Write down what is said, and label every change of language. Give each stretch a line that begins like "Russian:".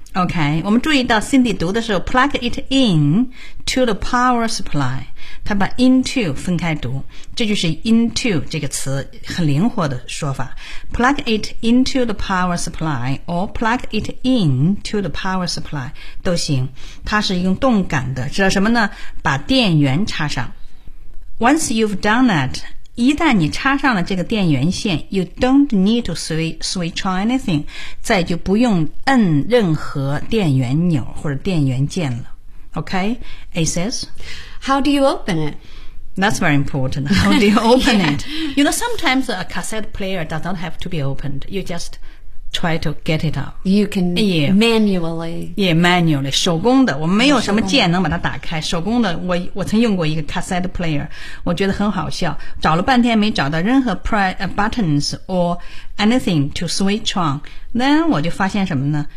English: Okay,
Chinese: 我们注意到
English: Cindy
Chinese: 读的时候
English: plug it in to the power supply.
Chinese: 她把 into 分开读，这就是 into 这个词很灵活的说法。
English: Plug it into the power supply or plug it in to the power supply
Chinese: 都行。它是用动感的，知道什么呢？把电源插上。
English: Once you've done that,
Chinese: 一旦你插上了这个电源线 ，
English: you don't need to switch on anything，
Chinese: 再就不用摁任何电源钮或者电源键了。
English: Okay, A says. How do you open it? That's very important. How do you open it? You know, sometimes a cassette player does not have to be opened. You just try to get it out. You can manually. Yeah, manually.
Chinese: 手工的，我没有什么键能把它打开。手工的，我曾用过一个 cassette player， 我觉得很好笑。找了半天没找到任何
English: buttons or anything to switch on.
Chinese: Then 我就发现什么呢？